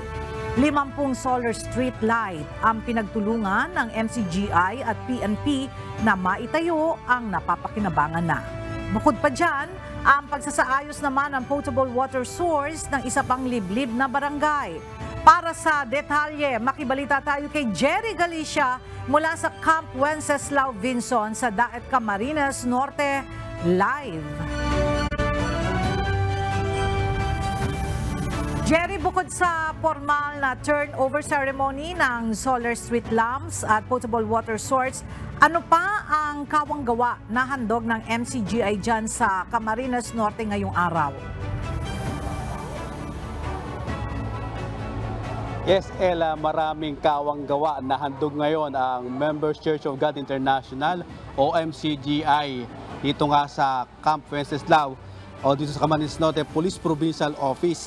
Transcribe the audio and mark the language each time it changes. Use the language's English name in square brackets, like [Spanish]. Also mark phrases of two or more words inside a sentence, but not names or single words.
[Filipino] 50 [English] solar street light [Filipino] ang pinagtulungan ng MCGI at PNP na maitayo ang napapakinabangan na. Bukod pa dyan, ang pagsasaayos naman ng [English] potable water source [Filipino] ng isa pang liblib na barangay. Para sa detalye, makibalita tayo kay Jerry Galicia mula sa Camp Wenceslao Vinson sa Daet Camarines Norte live. Jerry, bukod sa formal na [English] turnover ceremony [Filipino] ng [English] solar street lamps [Filipino] at [English] potable water source, [Filipino] ano pa ang kawang-gawa na handog ng MCGI dyan sa Camarines Norte ngayong araw? Yes, Ella, maraming kawang-gawa na handog ngayon ang Members Church of God International o MCGI dito nga sa Camp Wenceslao o dito sa Camarines Norte Police Provincial Office.